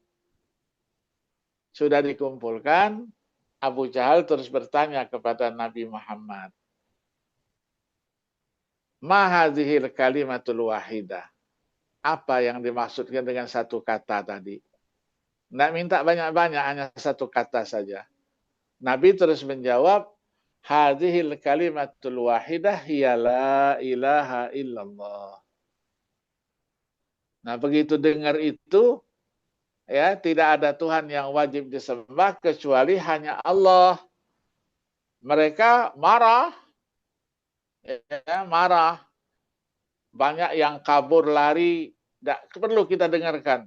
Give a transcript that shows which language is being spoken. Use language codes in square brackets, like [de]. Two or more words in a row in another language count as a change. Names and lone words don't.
[id] Sudah dikumpulkan, Abu Jahal terus bertanya kepada Nabi Muhammad, [ar] ما هذه الكلمة الواحدة. [id] Apa yang dimaksudkan dengan satu kata tadi? Nggak minta banyak-banyak, hanya satu kata saja. Nabi terus menjawab, [ar] هذه الكلمة الواحدة هي لا إله إلا الله. [id] Nah, begitu dengar itu, ya, tidak ada Tuhan yang wajib disembah kecuali hanya Allah. Mereka marah, ya, marah. Banyak yang kabur lari, tidak perlu kita dengarkan.